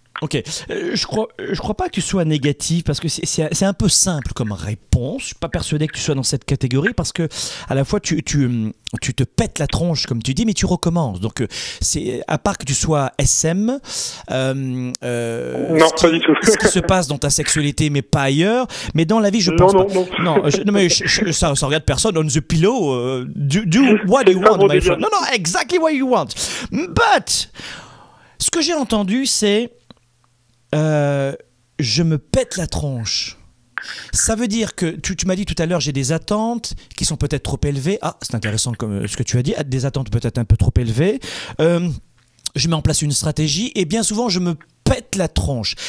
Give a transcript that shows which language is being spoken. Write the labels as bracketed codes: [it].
[fr] Ok, je crois pas que tu sois négatif parce que c'est un peu simple comme réponse. Je suis pas persuadé que tu sois dans cette catégorie parce que à la fois tu te pètes la tronche comme tu dis, mais tu recommences. Donc c'est à part que tu sois SM, non, pas du tout. Ce qui se passe dans ta sexualité, mais pas ailleurs. Mais dans la vie, je pense pas. Non, mais ça regarde personne. [en] On the pillow, do what you want, my friend. [fr] Non, [en] exactly what you want. But [fr] ce que j'ai entendu, c'est je me pète la tronche. Ça veut dire que tu m'as dit tout à l'heure, j'ai des attentes qui sont peut-être trop élevées. Ah, c'est intéressant comme ce que tu as dit, des attentes peut-être un peu trop élevées. Je mets en place une stratégie et bien souvent je me pète la tronche.